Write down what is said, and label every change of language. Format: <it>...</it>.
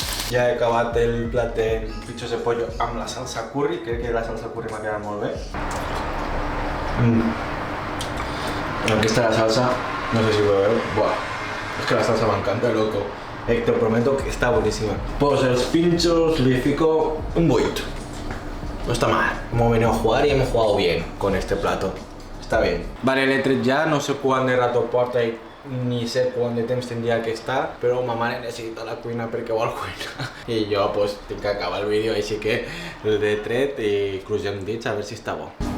<ca>Ja he acabat el plat de pinchos de pollo amb la salsa curry. Crec que la salsa curry m'ha quedat molt bé. Aquesta és la salsa, no sé si ho veieu. Buah, és que la salsa m'encanta, loco.</ca> <es>Te prometo que está buenísima. Pues los pinchos le fico un 8. No está mal. Hemos venido a jugar y hemos jugado bien con este plato. Está bien. Vale,</es> <ca>l'he tret ja, no sé quant de rato porta i ni sé quant de temps tindria que estar, però ma mare necessita la cuina perquè vol cuinar. I jo pues, tinc que acabar el vídeo, així que el he tret i crugem dits a veure si està bo.</ca>